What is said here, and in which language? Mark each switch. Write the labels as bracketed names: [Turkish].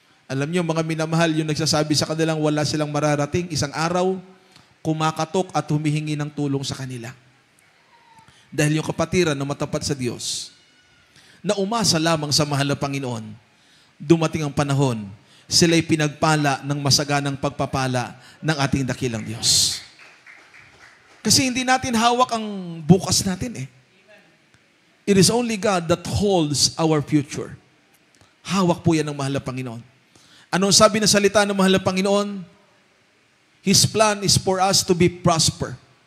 [Filipino] Alam niyo, mga minamahal, yung nagsasabi sa kanilang wala silang mararating, isang araw, kumakatok at humihingi ng tulong sa kanila. Dahil yung kapatiran na matapat sa Diyos, na umasa lamang sa mahal na Panginoon, dumating ang panahon, sila'y pinagpala ng masaganang pagpapala ng ating dakilang Diyos. Kasi hindi natin hawak ang bukas natin eh. [English] It is only God that holds our future. [Filipino] Hawak po yan ng mahal na Panginoon. Anong sabi ng salita ng mahal na Panginoon? [English] His plan is for us to be prosper.